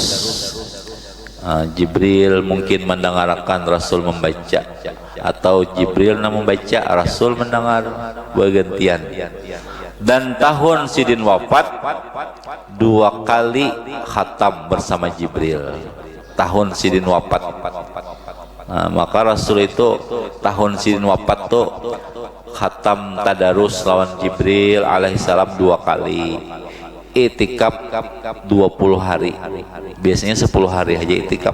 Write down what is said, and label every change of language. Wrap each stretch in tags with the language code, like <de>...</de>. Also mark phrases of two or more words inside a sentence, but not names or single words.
<id>Jibril mungkin mendengarkan Rasul membaca atau Jibril membaca Rasul mendengar bergantian. Dan tahun sidin wafat 2 kali khatam bersama Jibril. Tahun sidin wafat. Maka Rasul itu tahun sidin wafat tuh khatam tadarus lawan Jibril alaihissalam 2 kali. Itikaf 20 hari. Biasanya 10 hari aja itikaf.</id>